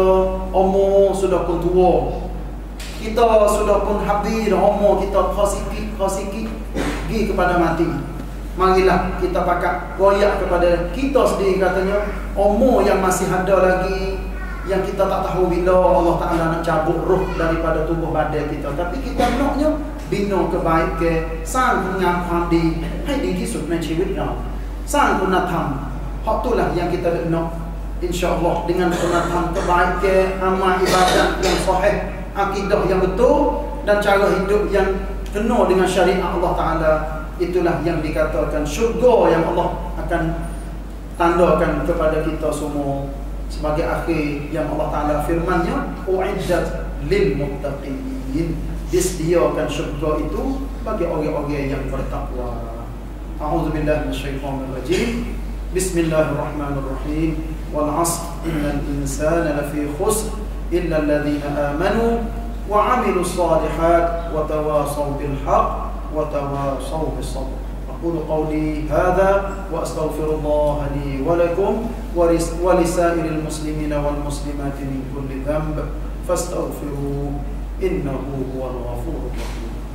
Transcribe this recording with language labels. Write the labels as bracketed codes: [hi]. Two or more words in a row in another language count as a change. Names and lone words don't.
[ms] Umur sudah pun tua, kita sudah pun habis umur kita, khasikit pergi kepada mati. Marilah kita pakat royak kepada kita sendiri katanya, umur yang masih ada lagi, yang kita tak tahu bila Allah Ta'ala nak cabut roh daripada tubuh badan kita. Tapi kita naknya bina kebaikan, [th] สร้างคุณงามความดีให้ดีที่สุดในชีวิตเรา สร้างคุณธรรม [ms] hak itulah yang kita nak, insya-Allah, dengan sunatan kebaikan, amal ibadat yang sahih, akidah yang betul, dan cara hidup yang penuh dengan syariat Allah Ta'ala. Itulah yang dikatakan syurga yang Allah akan tandakan kepada kita semua sebagai akhir yang Allah Ta'ala firman-Nya, [ar] أعدت للمتقين, [ms] disediakan syurga itu bagi orang-orang yang bertakwa. [ar] أعوذ بالله من الشيطان الرجيم. بسم الله الرحمن الرحيم. والعصر إن الإنسان لفي خسر إلا الذين آمنوا وعملوا الصالحات وتواصوا بالحق وتواصوا بالصبر. أقول قولي هذا وأستغفر الله لي ولكم ولسائر المسلمين والمسلمات من كل ذنب فاستغفروه إنه هو الغفور الرحيم.